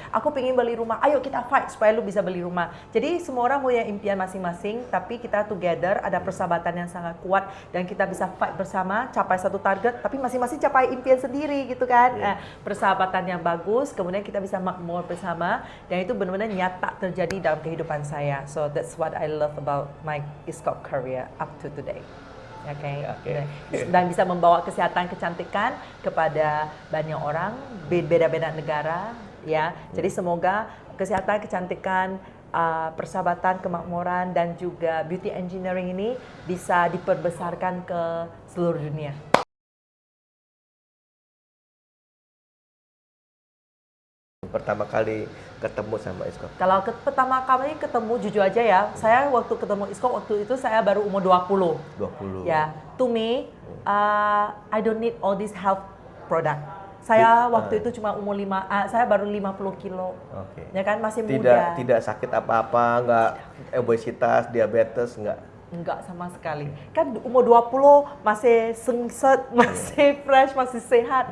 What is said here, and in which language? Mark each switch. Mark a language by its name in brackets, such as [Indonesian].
[Indonesian] Aku pengen beli rumah, ayo kita fight supaya lu bisa beli rumah. Jadi semua orang punya impian masing-masing, tapi kita together, ada persahabatan yang sangat kuat dan kita bisa fight bersama, capai satu target, tapi masing-masing capai impian sendiri gitu kan. Persahabatan yang bagus, kemudian kita bisa makmur bersama, dan itu benar-benar nyata terjadi dalam kehidupan saya. [English] So that's what I love about my Iskok career up to today. [Indonesian] Okay. Dan bisa membawa kesehatan, kecantikan kepada banyak orang, beda-beda negara, ya. Jadi semoga kesehatan, kecantikan, persahabatan, kemakmuran, dan juga beauty engineering ini bisa diperbesarkan ke seluruh dunia. Pertama kali ketemu sama Iskok? Kalau pertama kali ketemu, jujur aja ya, saya waktu ketemu Iskok waktu itu saya baru umur 20. [English] Ya, to me, I don't need all this health product. [Indonesian] Saya waktu itu cuma umur saya baru 50 kilo. Ya kan, masih muda. Tidak sakit apa-apa, nggak obesitas, diabetes, Enggak sama sekali. Kan umur 20 masih sengset, masih fresh, masih sehat.